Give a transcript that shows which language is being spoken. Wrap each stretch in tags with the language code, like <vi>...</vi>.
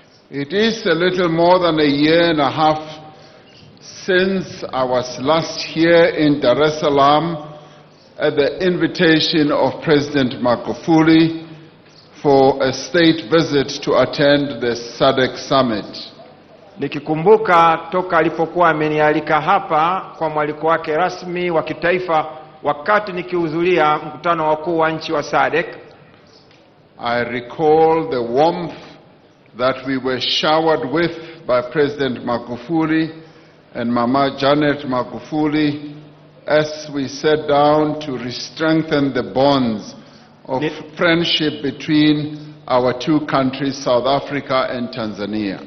<en>It is a little more than a year and a half since I was last here in Dar es Salaam at the invitation of President Magufuli for a state visit to attend the SADC summit.</en> <sw>Nikikumbuka toka alipokuwa amenialika hapa kwa mwaliko wake rasmi wa kitaifa wakati nikihudhuria mkutano wakuu wa nchi wa SADC.</sw> <en>I recall the warmth that we were showered with by President Magufuli and Mama Janet Magufuli as we sat down to re-strengthen the bonds of friendship between our two countries, South Africa and Tanzania.</en>